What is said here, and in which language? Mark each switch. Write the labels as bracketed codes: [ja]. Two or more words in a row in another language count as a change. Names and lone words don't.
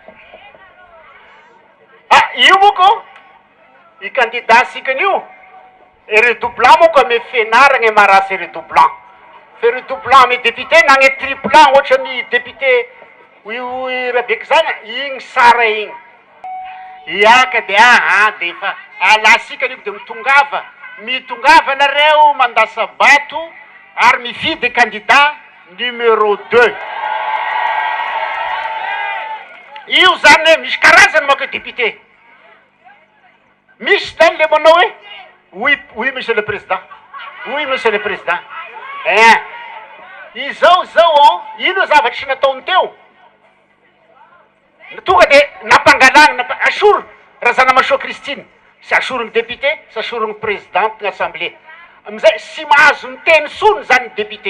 [mg] Io moko i candidat sika an'io e redoublant moko ame fianarana e marasy redoublant fe redoublant ame député na gne triplant ohatra ny député io Rebeka zany igny sara igny iaka de de efa alasika an'io de mitongava nareo mandasa bato ary mifidy [fr] candidat numéro 2. [mg] Io zany misy karazany mako député. Misy zany le manao hoe [fr] oui monsieur le président. Oui monsieur le président. [mg] Izao ino zavatry nataony teo. Tonga de nampangalana asoro razana Masoa Christine. Sy asorony député, sy asorony [fr] présidente l'assemblée. [mg] Amizay sy mahazo ny teny sony zany député.